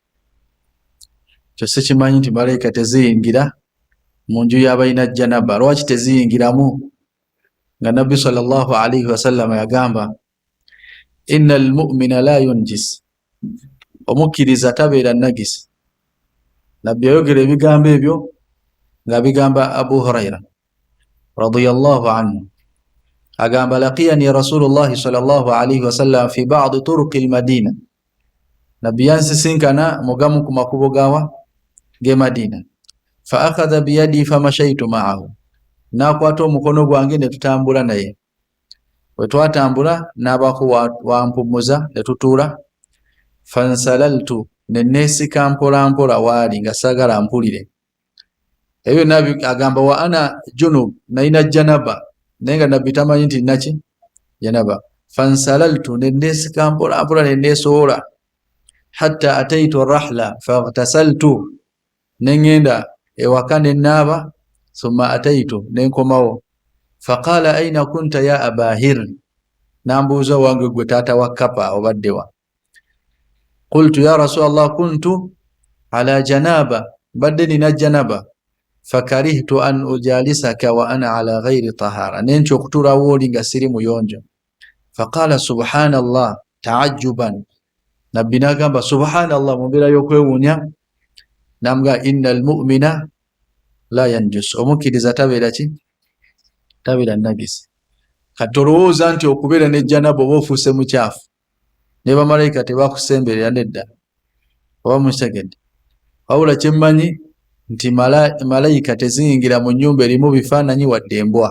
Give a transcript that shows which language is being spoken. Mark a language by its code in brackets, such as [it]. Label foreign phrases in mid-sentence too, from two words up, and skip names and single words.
[lg] Ekyo sikimanyi nti malayika teziyingira mu nju y'abalina janaba. Lwaki teziyingiramu? Nga Nabbi [ar] صلى الله عليه وسلم [lg] yagamba [ar] إن المؤمن لا ينجس, [lg] omukkiriza tabeera nagisi. Nabbi yayogera ebigambo ebyo nga bigamba Abu Huraira [ar] رضي الله عنه, agamba لقيني رسول الله صلى الله عليه وسلم في بعض طرق المدينة, [lg] Nabbi yansisinkana mugamu ku makubo ge Madina, [ar] فأخذ بيدي فمشيت معه, [lg] nakwata omukono gwange ne tutambula naye. Bwe twatambula n'abaako wampumuza ne tutuula, fansalaltu ne neesika mpola mpola waali nga saagala mpulire. Ebyo Nabbi agamba [ar] وأنا جنب, [lg] nalina janaba naye nga Nabbi tamanyi nti naki janaba. Fansalaltu ne neesika mpola mpola ne neesowola [ar] حتى أتيت رحلي فاغتسلت, [lg] ne ngenda ewaka ne naaba, [ar] ثم أتيت [lg] ne nkomawo. [ar] فقال أين كنت يا أبا هر, [lg] nambuuza wange gwe taata wa Kapa obaddewa. [ar] قلت يا رسول الله كنت على جنابة, [lg] badde nina janaba. [ar] فكرهت أن أجالسك وأنا على غير طهارة, [lg] nentya okutuulawo oli nga siri muyonjo. [ar] فقال سبحان الله تعجبا, [lg] Nabbi n'agamba subhanallah mu mbeera y'okwewuunya. [ar] Namugamba إن المؤمن لا ينجس, [lg] omukkiriza tabeera ki? Tabeera nagisi. Kati olowooza nti okubeera ne janaba oba ofuuse mukyafu ne bamalayika tebakusemberera, nedda. Oba mukitegedde? Wabula kye mmanyi nti malayika teziyingira mu nnyumba erimu bifaananyi wadde embwa.